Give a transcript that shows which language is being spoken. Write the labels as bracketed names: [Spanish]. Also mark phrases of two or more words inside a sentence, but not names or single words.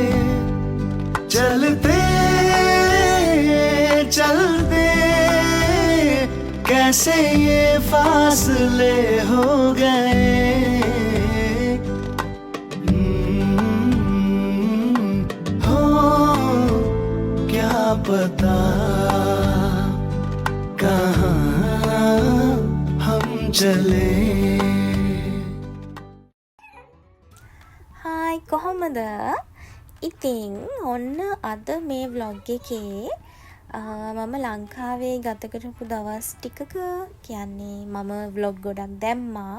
[Hindi] चलते चलते कैसे ये फासले हो गए हो क्या पता कहाँ हम चले [Sinhala] හායි කොහොමද? ඉතින් ඔන්න අද මේ vlog එකේ මම ලංකාවේ ගත කරපු දවස් ටිකක කියන්නේ මම vlog ගොඩක් දැම්මා.